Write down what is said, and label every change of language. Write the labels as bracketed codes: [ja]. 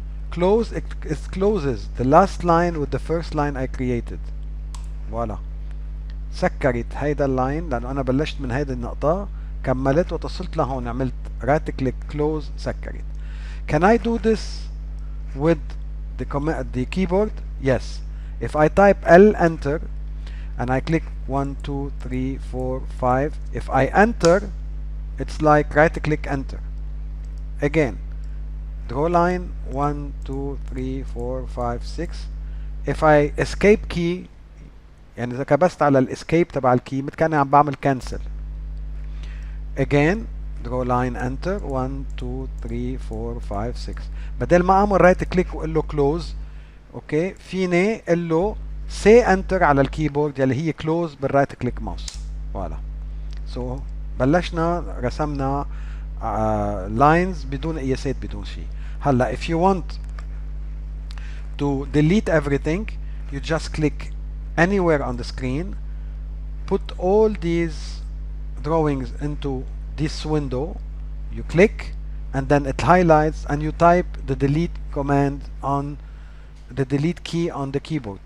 [en] Close, it closes the last line with the first line I created. Voila. [ar] سكرت هيدا اللاين لأنه أنا بلشت من هيدا النقطة، كملت وتصلت لهون، عملت [en] right click close [ar] سكرت. [en] Can I do this with the keyboard? Yes. If I type L enter and I click 1, 2, 3, 4, 5, if I enter, it's like right click enter. Again, draw line 1 2 3 4 5 6. if I escape key [ar] يعني اذا كبست على الاسكيب تبع الكي مثل كاني عم بعمل cancel. [en] again draw line enter 1 2 3 4 5 6. [ar] بدل ما اعمل رايت كليك واقول له كلوز اوكي فيني اقول له سي انتر على الكيبورد يلي هي كلوز بالرايت كليك ماوس. فوالا سو بلشنا رسمنا لاينز بدون قياسات بدون شيء. هلا [en] if you want to delete everything you just click anywhere on the screen, put all these drawings into this window, you click and then it highlights and you type the delete command on the delete key on the keyboard.